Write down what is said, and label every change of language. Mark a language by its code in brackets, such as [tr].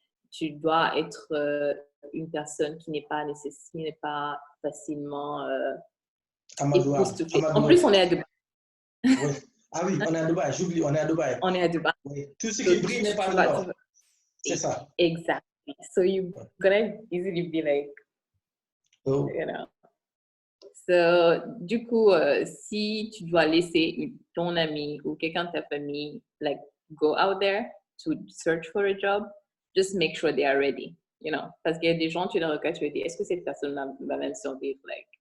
[fr] Tu dois être une personne qui n'est pas facilement époustouflée. En plus, on est à Dubaï. Oui. Ah oui, on est à Dubaï, j'oublie, on est à Dubaï. On est à Dubaï. Oui. Tout ce qui brille n'est pas de l'or. C'est ça. [en] Exactly. So you're gonna easily be like, Oh. [fr] So, du coup, si tu dois laisser ton ami ou quelqu'un de ta famille, like, [en] go out there to search for a job, just make sure they are ready, [fr] Parce qu'il y a des gens, tu les regardes, tu te dis, est-ce que cette personne va même survivre, like,